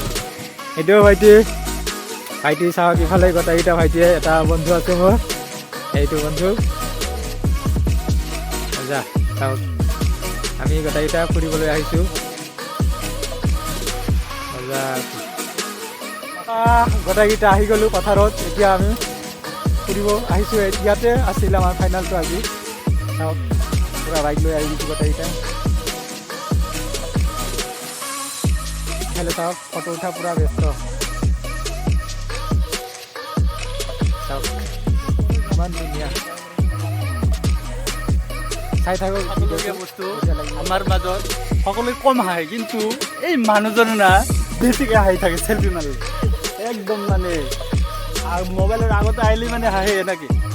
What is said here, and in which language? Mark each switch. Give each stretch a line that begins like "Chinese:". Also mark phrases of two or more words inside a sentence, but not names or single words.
Assamese: চাওক ইফালে গোটাইটা ভাইটিয়ে এটা বন্ধু আছে মোৰ এইটো বন্ধু মজা চাওক আমি গোটাইটা ফুৰিবলৈ আহিছো মজা গোটাইটা আহি গ'লো পথাৰত এতিয়া আমি ফুৰিব আহিছো ইয়াতে আছিল আমাৰ ফাইনেলটো আজি চাওক পুৰা বাইক লৈ আহি গৈছো গোটাইটা
Hindi: हेलो साहब फोटो उठा पूरा व्यस्त
Assamese: কিমান ধুনীয়া চাই থাকো বস্তু আমাৰ মাজত সকলোৱে কম হাঁহে কিন্তু এই মানুহজনে না বেছিকৈ হাঁহি থাকে চেলফি মাৰি একদম মানে মোবাইলৰ আগতে আহিলে মানে হাঁহে নাকি